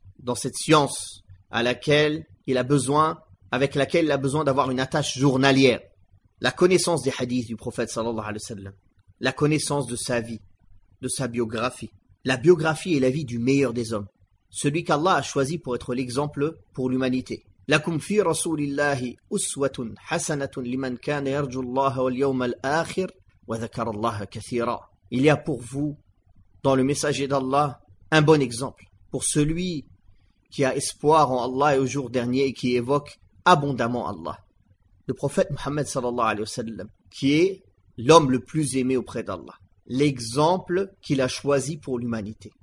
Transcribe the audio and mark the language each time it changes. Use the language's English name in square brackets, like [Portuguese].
[French] Dans cette science à laquelle il a besoin, avec laquelle il a besoin d'avoir une attache journalière, la connaissance des hadiths du prophète [Arabic] sallallahu alayhi wa sallam, [French] la connaissance de sa vie, de sa biographie, la biographie et la vie du meilleur des hommes, celui qu'Allah a choisi pour être l'exemple pour l'humanité. [Arabic] لكم في رسول الله أسوة حسنة لمن كان يرجو الله واليوم الآخر وذكر الله كثيرا. [French] Il y a pour vous dans le messager d'Allah un bon exemple pour celui qui a espoir en Allah et au jour dernier et qui évoque abondamment Allah. Le prophète Muhammad [Arabic] sallallahu alayhi wa sallam, [French] qui est l'homme le plus aimé auprès d'Allah, l'exemple qu'il a choisi pour l'humanité.